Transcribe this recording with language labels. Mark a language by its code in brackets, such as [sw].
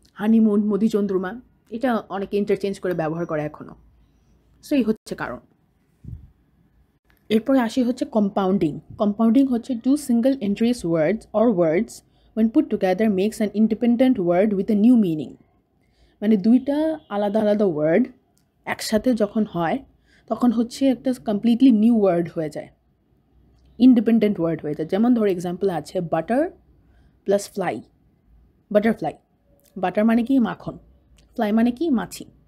[bn] Honeymoon, মধুচন্দ্রিমা, এটা অনেকে ইন্টারচেঞ্জ করে ব্যবহার করে এখনও। সো এই হচ্ছে কারণ। এরপরে আসি হচ্ছে [en] Compounding হচ্ছে two single entries words when put together makes an independent word with a new meaning। [bn] মানে দুইটা আলাদা আলাদা ওয়ার্ড একসাথে যখন হয় তখন হচ্ছে একটা কমপ্লিটলি নিউ ওয়ার্ড হয়ে যায়, ইন্ডিপেন্ডেন্ট ওয়ার্ড হয়ে যায়। যেমন ধরো এক্সাম্পল আছে butter plus fly, butterfly. Butter মানে কি? মাখন। ফ্লাই মানে কি? মাছি।